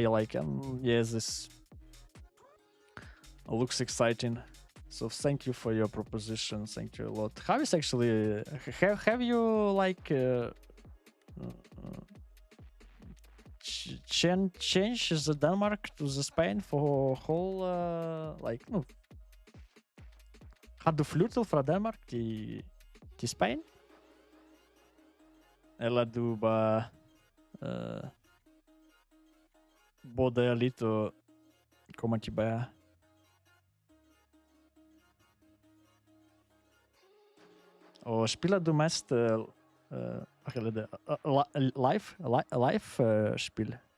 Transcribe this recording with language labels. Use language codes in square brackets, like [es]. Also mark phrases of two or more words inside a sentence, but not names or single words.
[en] Like yes, this looks exciting. So thank you for your proposition. Thank you a lot. How is actually have you like change the Denmark to the Spain for whole like [da] no har du flyttet fra Danmark til Spain? Eller du bare bor der lidt og kommer tilbage? Og spiller du mest hvad kalder det? Live spil?